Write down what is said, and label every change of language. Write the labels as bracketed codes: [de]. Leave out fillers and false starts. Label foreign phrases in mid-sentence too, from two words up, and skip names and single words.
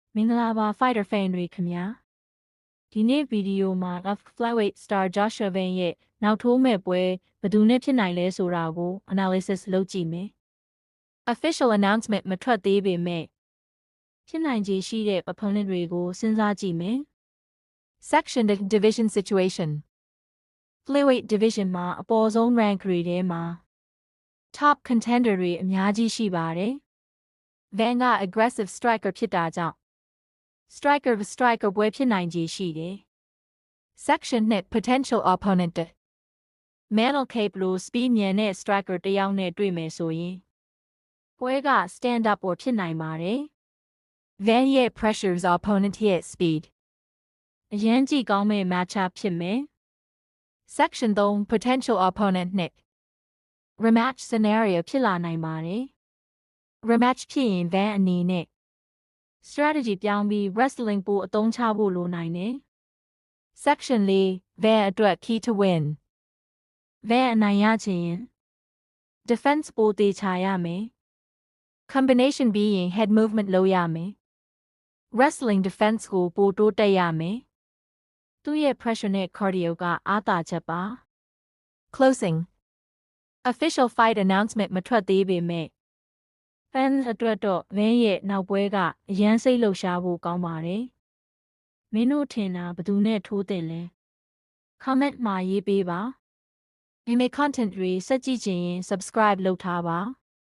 [my] မင်္ဂလာပါ [en] Fighter Fan [my] တွေခင်ဗျာဒီနေ့ဗီဒီယိုမှာ [en] Flyweight Star [my] Joshua Van ရဲ့နောက်ထိုးမဲ့ပွဲဘယ်သူနဲ့ဖြစ်နိုင်လဲဆိုတာကို analysis လုပ်ကြည့်မယ် [en] Official announcement [my] မထွက်သေးပေမဲ့ဖြစ်နိုင်ခြေရှိတဲ့ opponent တွေကိုစဉ်းစားကြည့်မယ် [en] Section Division Situation Flyweight Division [my] မှာအပေါ်ဆုံး rank တွေထဲမှာ [en] Top contender [my] တွေအများကြီးရှိပါတယ် Van က [en] aggressive striker [my] ဖြစ်တာကြောင့်Striker ပွဲဖြစ်နိုင်ခြေရှိတယ် Section နဲ့ [en] potential opponent [my] Manel Kape လို speed မြန်တဲ့ striker တစ်ယောက်နဲ့တွေ့မယ်ဆိုရင် ပွဲက [en] stand up [my] ပေါ်ဖြစ်နိုင်ပါတယ် Van ရဲ့ [en] pressures opponent [my] ရဲ့ speed အရန်ကြီးကောင်းမဲ့ matchup ဖြစ်မယ် [en] Section 3 potential opponent [my] နဲ့ [en] rematch scenario [my] ဖြစ်လာနိုင်ပါတယ် rematch ဖြစ်ရင် Van အနေနဲ့strategy ပြောင်းပြီး wrestling ပိုအသုံးချဖို့လိုနိုင်တယ် Section 4 Van အတွက် [en] key to win [my] Van အနိုင်ရချင်ရင် defense ပိုတေချာရမယ် combination ပြီးရင် [en] head movement [my] လုပ်ရမယ် wrestling defense ကိုပိုတိုးတက်ရမယ်သူ့ရဲ့ pressure နဲ့ cardio ကအားသာချက်ပါ [en] closing official fight announcement [my] မထွက်သေးပေမဲ့fans အတွက်တော့ Van ရဲ့နောက်ပွဲကအရန်စိတ်လှုပ်ရှားဖို့ကောင်းပါတယ်။မင်းတို့ထင်တာဘယ်သူနဲ့ထိုးတင်လဲ comment မှာရေးပေးပါ။ ဒီမေ content တွေစက်ကြည့်ချင်ရင် subscribe လုပ်ထားပါ။